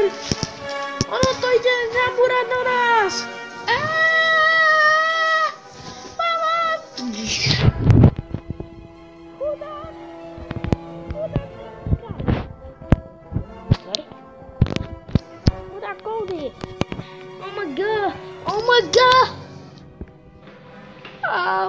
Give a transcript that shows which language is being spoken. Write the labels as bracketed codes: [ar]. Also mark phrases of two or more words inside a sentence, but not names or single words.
[sk] Ono to ide zabúrať na nás! Mama! Chudák! Chudák Cody! [en] Oh my god! Oh my god! Au!